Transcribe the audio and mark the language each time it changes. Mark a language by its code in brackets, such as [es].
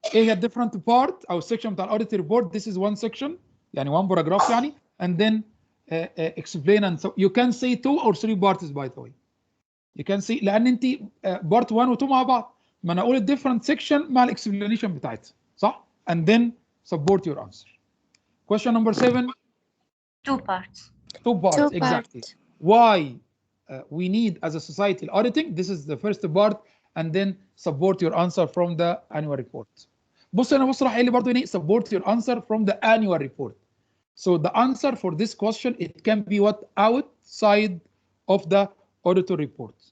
[ar] ايه هي [en] different part [ar] او [en] section [ar] بتاع الاوديت ريبورت. [en] This is one section [ar] يعني [en] one paragraph يعني, and then explain, and so you can say 2 or 3 parts by the way. You can say [ar] لان انت [en] part 1 [ar] و 2 مع بعض, ما انا اقول [en] different section [ar] مع الاكسبلانيشن بتاعتها, صح؟ [en] And then support your answer. Question number 7. 2 parts. 2 parts, exactly. Why we need as a society auditing? This is the first part, and then support your answer from the annual report. [ar] بص انا راح قايل لي برضه يعني [en] support your answer from the annual report. So the answer for this question, it can be what outside of the auditor report.